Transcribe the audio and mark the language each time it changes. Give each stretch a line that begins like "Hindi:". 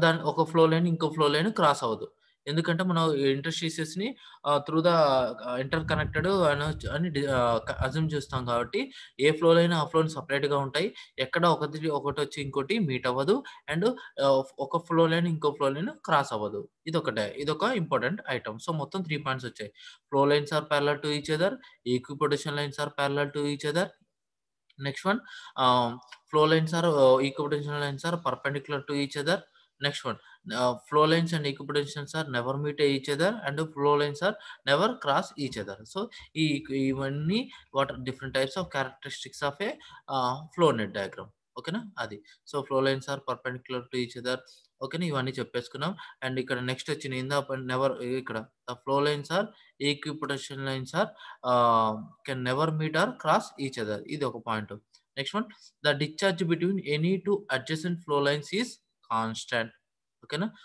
Telugu: ఒక flow line ఇంకో flow line cross అవ్వదు. ఎందుకంటే మనం ఇంటర్‌స్టిసెస్‌ని త్రూ ద ఇంటర్ కనెక్టెడ్ అని అస్యూమ్ చేస్తాం కాబట్టి, ఏ ఫ్లో లైన్ ఆ ఫ్లోని సెపరేట్‌గా ఉంటాయి. ఎక్కడ ఒకటొచ్చి ఇంకోటి మీట్ అవ్వదు. అండ్ ఒక ఫ్లో లైన్ ఇంకో ఫ్లో లైన్ క్రాస్ అవ్వదు. ఇదొక
English: Important item. So,
Telugu: మొత్తం
English: 3 points వచ్చాయి. Flow lines are parallel to each other. Equipotential lines are parallel to each other. Next one, flow lines are equipotential lines are perpendicular to each other. Next one, flow lines and equipotentials are never meet each other, and flow lines are never cross each other. So,
Telugu: ఇవన్నీ
English: what are different types of characteristics of a flow net diagram.
Telugu: ఓకేనా అది.
English: So, flow lines are perpendicular to each other.
Telugu: ఓకేనా, ఇవన్నీ చెప్పేసుకున్నాం.
English: and
Telugu: ఇక్కడ next వచ్చింది ఇక్కడ
English: The flow lines are equipotential lines are can never meet or cross each other.
Telugu: ఇది ఒక point.
English: Next one, the discharge between any two adjacent flow lines is constant. ఓకేనా.